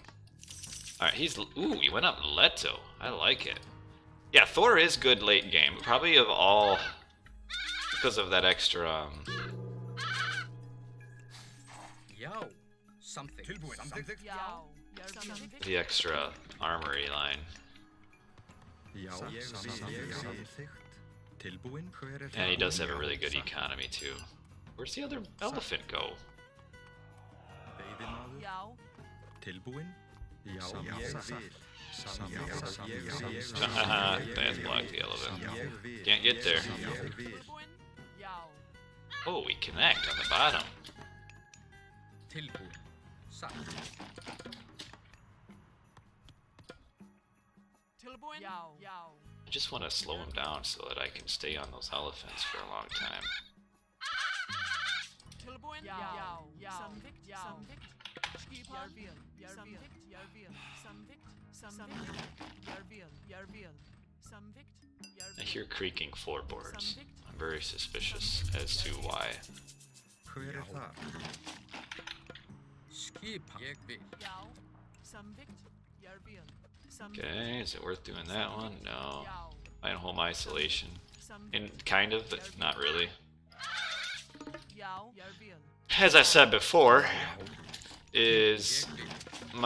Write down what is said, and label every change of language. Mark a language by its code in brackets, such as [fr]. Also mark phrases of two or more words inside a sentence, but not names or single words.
[en] Alright, ooh, he went up Leto. I like it. Yeah, Thor is good late game. Probably of all, because of that extra, Yo, something. [is] Samþykkt. [en] the extra armory line. [is] Já. Ég vil. Samþykkt. Tilbúin. Hver þar? [en] And he does have a really good economy, too. Where's the other elephant go? [is] Veiðimaður. Tilbúin. Já. Ég vil. [en] That's blocked the elephant. [is] Ég vil. [en] Can't get there. [is] Ég vil. [en] Oh, we connect on the bottom. [is] Tilbúin. Satt. [en] I just want to slow him down so that I can stay on those elephants for a long time. I hear creaking floorboards. I'm very suspicious as to why. [is] Hver þar? Skipan. Ég vil. [en] Okay, is it worth doing that one? No. Mine home isolation. And kind of, but not really. As I said before, is my normal...